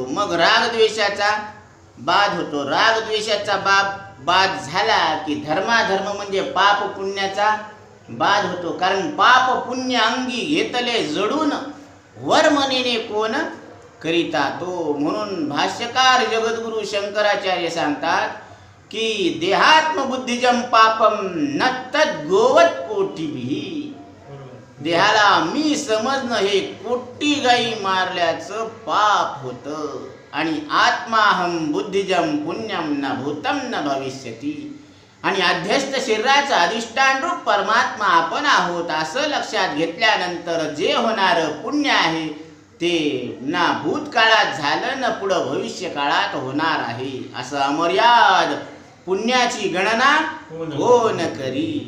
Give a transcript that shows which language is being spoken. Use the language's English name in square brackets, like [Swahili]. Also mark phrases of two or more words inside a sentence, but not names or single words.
[Marathi] मग रागद्वेषाचा बाद होतो. रागद्वेषाचा बाद झाला की धर्माधर्म म्हणजे पाप पुण्याचा बाद होतो. कारण पाप पुण्य अंगी घेतले जडून वर्मनेने कोण करिता तो. म्हणून भाष्यकार जगद्गुरु शंकराचार्य सांगतात की [Sanskrit] देहात्म बुद्धिजम पापम न तद गोवत कोटीभिः. [Marathi] देहाला मी समजणं हे कोटी गाई मारल्याचं पाप होतं. [Sanskrit] आणि आत्माहम बुद्धिजम पुण्यम न भूतम न भविष्यती. [Marathi] आणि अध्यस्त शरीराचं अधिष्ठान रूप परमात्मा आपण आहोत असं लक्षात घेतल्यानंतर जे होणारं पुण्य आहे ते ना भूतकाळात झालं न पुढं भविष्य काळात होणार आहे. असं अमर्याद पुण्याची गणना कोण करी.